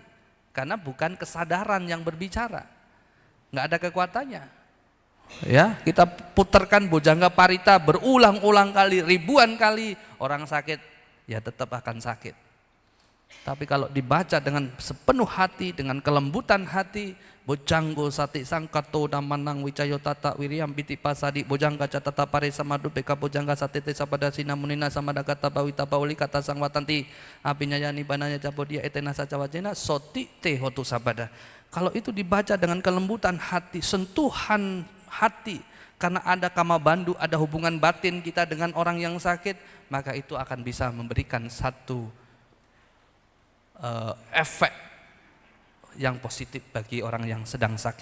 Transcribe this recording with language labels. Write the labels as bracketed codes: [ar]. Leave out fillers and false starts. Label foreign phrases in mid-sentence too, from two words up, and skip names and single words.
[id] Karena bukan kesadaran yang berbicara, nggak ada kekuatannya. Ya, kita putarkan [pi] bojangga parita [id] berulang-ulang kali, ribuan kali, orang sakit ya tetap akan sakit. Tapi kalau dibaca dengan sepenuh hati, dengan kelembutan hati, [pi] bojanggo sati sangkato damanang wicayo tata wiriam piti pasadi bojangga catata pare samadu beka bojangga satete sabada sinamunina samada kata bawita bauli kata sang watanti apinya yani bananya cabodia etena sacawajena soti te hotu sabada. [id] Kalau itu dibaca dengan kelembutan hati, sentuhan hati, karena ada [pi] kama bandu, [id] ada hubungan batin kita dengan orang yang sakit, maka itu akan bisa memberikan satu efek yang positif bagi orang yang sedang sakit.